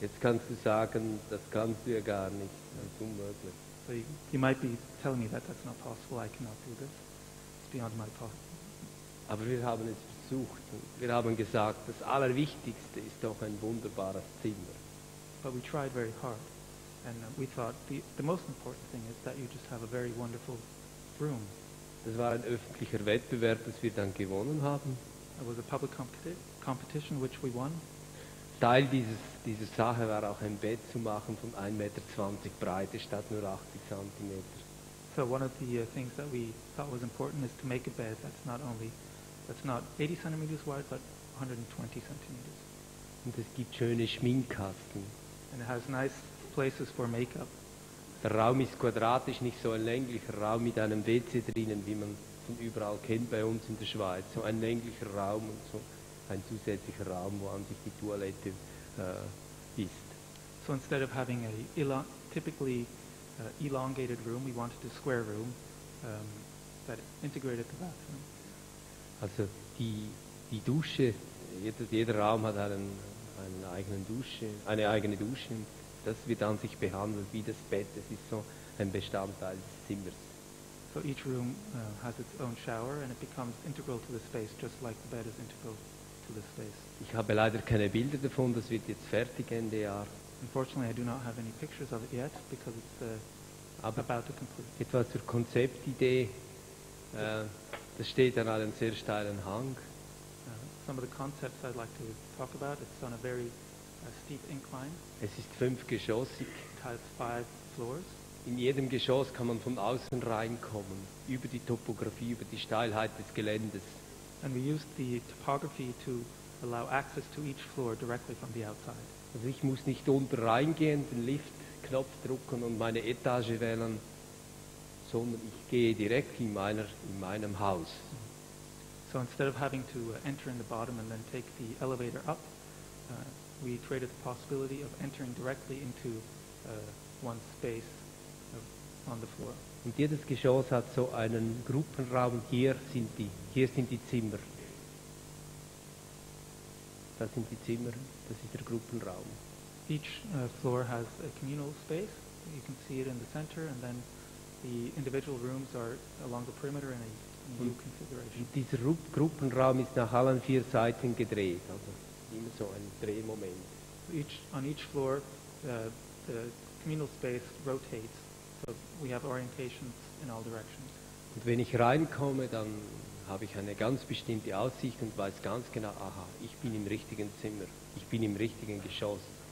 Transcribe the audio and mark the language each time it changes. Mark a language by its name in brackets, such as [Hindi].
[German] Jetzt kannst du sagen, das kannst du ja gar nicht, das ist unmöglich. [English] So you might be telling me that that's not possible, I cannot do this. It's beyond my [German] Aber wir haben es versucht. Wir haben gesagt, das Allerwichtigste ist doch ein wunderbares Zimmer. [English] But we tried very hard. And we thought the most important thing is that you just have a very wonderful room. [German] Das war ein öffentlicher Wettbewerb, das wir dann gewonnen haben. [English] It was a public competition which we won. [German] Teil dieser Sache war auch ein Bett zu machen von 1,20 Meter Breite statt nur 80 Zentimeter. [English] So one of the things that we thought was important is to make a bed that's not 80 centimeters wide, but 120 centimeters. [German] Und es gibt schöne Schminkkasten. [English] And it has nice places for makeup. [German] Der Raum ist quadratisch, nicht so ein länglicher Raum mit einem WC drinnen, wie man von überall kennt bei uns in der Schweiz. So ein länglicher Raum und so ein zusätzlicher Raum, wo an sich die Toilette ist. [English] So instead of having a typically elongated room, we wanted a square room that integrated the bathroom. [German] Also die Dusche, jeder Raum hat eine eigene Dusche. Das wird an sich behandelt wie das Bett. Es ist so ein Bestandteil des Zimmers. [English] So each room has its own shower and it becomes integral to the space, just like the bed is integral to the space. [German] Ich habe leider keine Bilder davon, das wird jetzt fertig Ende Jahr. [English] Unfortunately, I do not have any pictures of it yet because it's about to complete. [German] Etwas zur Konzeptidee. Das steht an einem sehr steilen Hang. [English] Some of the concepts I'd like to talk about, it's on a very steep incline. [German] Es ist 5-geschossig. [English] It has 5 floors. [German] In jedem Geschoss kann man von außen reinkommen, über die Topografie, über die Steilheit des Geländes. [English] And we used the topography to allow access to each floor directly from the outside. [German] Also ich muss nicht unten reingehen, den Liftknopf drücken und meine Etage wählen, sondern ich gehe direkt in meinem Haus. [English] So instead of having to enter in the bottom and then take the elevator up, we created the possibility of entering directly into one space on the floor. [German] Und jedes Geschoss hat so einen Gruppenraum. Hier sind die Zimmer. Das sind die Zimmer, das ist der Gruppenraum. [English] Each floor has a communal space. You can see it in the center, and then the individual rooms are along the perimeter in a new configuration. [German] Und dieser Gruppenraum ist nach allen 4 Seiten gedreht, also immer so ein Drehmoment. [English] On each floor, the communal space rotates, so we have orientations in all directions. [German] Und wenn ich reinkomme, dann habe ich eine ganz bestimmte Aussicht und weiß ganz genau, aha, ich bin im richtigen Zimmer, ich bin im richtigen Geschoss.